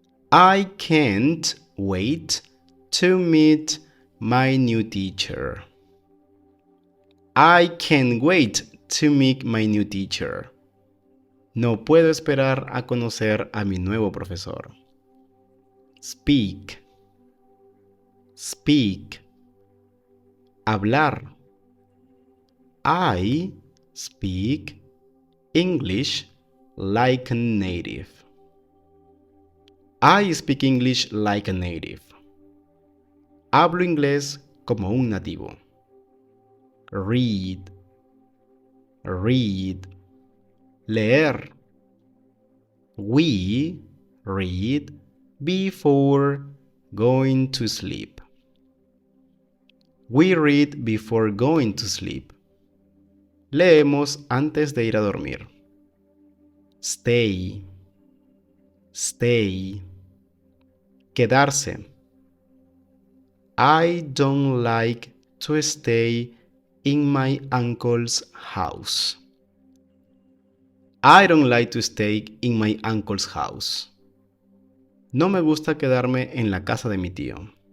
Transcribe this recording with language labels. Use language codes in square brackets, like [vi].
[en] I can't wait to meet my new teacher. I can't wait to meet my new teacher. [es] No puedo esperar a conocer a mi nuevo profesor. [en] Speak. Speak. Hablar. I speak English like a native. I speak English like a native. [es] Hablo inglés como un nativo. [en] Read. Read. Leer. We read before going to sleep. We read before going to sleep. [es] Leemos antes de ir a dormir. Stay. Stay. Quedarse. [en] I don't like to stay in my uncle's house. I don't like to stay in my uncle's house. [es] No me gusta quedarme en la casa de mi tío.